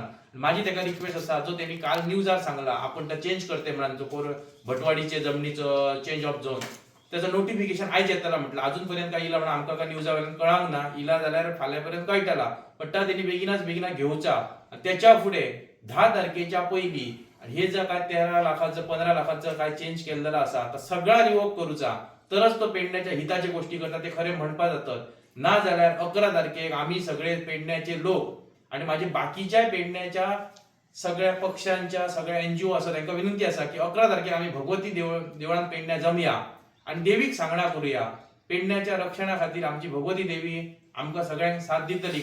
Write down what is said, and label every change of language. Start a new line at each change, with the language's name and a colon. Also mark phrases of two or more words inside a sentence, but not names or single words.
Konkani: माझी ताका रिक्वेस्ट आसा जो तेणी काल न्यूजार सांगला आपण ते चेंज करते म्हणून जो भटवाडीचे जमनीचो
English: change of zone
Konkani: त्याचं नोटिफिकेशन आयज येतला म्हटलं. अजून पर्यंत काय इला म्हणून आमकां काय न्यूजा वयल्यान कळांक ना. इला जाल्यार फाल्यां पर्यंत कळटला. बट तेणी बेगिना घेवचा. त्याच्या फुडें 10 तारखेच्या पयलीं हे जर काय 13 लाखाचं 15 लाखाचं काय चेंज केलेलं आसा तर सगळा रिवोक करूचा. तरच तो पेडण्याच्या हिताचे गोष्टी करता ते खरे म्हणपा जातात.
Marathi: ना जाल्यार 11 तारखेक आम्ही सगळे पेडण्याचे लोक आणि माझे बाकीच्या पेडण्याच्या सगळ्या पक्षांच्या सगळ्या NGO आसा तांकां विनंती आसा की 11 तारखेक आम्ही भगवती देवळान पेडण्या जमया आणि देवीक सांगणा करूया.
Konkani: पेडण्याच्या रक्षणा खातीर आमची भगवती देवी आमकां सगळ्यांक साथ दितली.